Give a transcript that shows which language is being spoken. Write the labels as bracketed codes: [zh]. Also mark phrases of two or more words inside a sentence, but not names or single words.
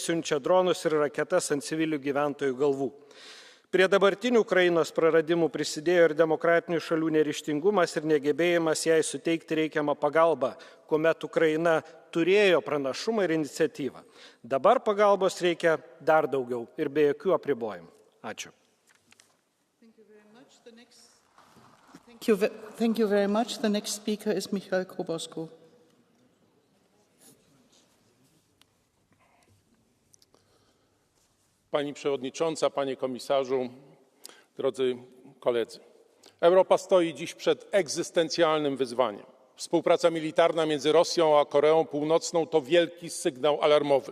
[lt] siunčia dronus ir raketas ant civilių gyventojų galvų. Prie dabartinių Ukrainos praradimų prisidėjo ir demokratinių šalių neryžtingumas ir negebėjimas jai suteikti reikiamą pagalbą, kuomet Ukraina turėjo pranašumą ir iniciatyvą. Dabar pagalbos reikia dar daugiau ir be jokių apribojimų. Ačiū. [en] Thank you very much. The next speaker is Michal Kobosko. [pl] Pani Przewodnicząca, Panie Komisarzu, drodzy koledzy. Europa stoi dziś przed egzystencjalnym wyzwaniem. Współpraca militarna między Rosją a Koreą Północną to wielki sygnał alarmowy.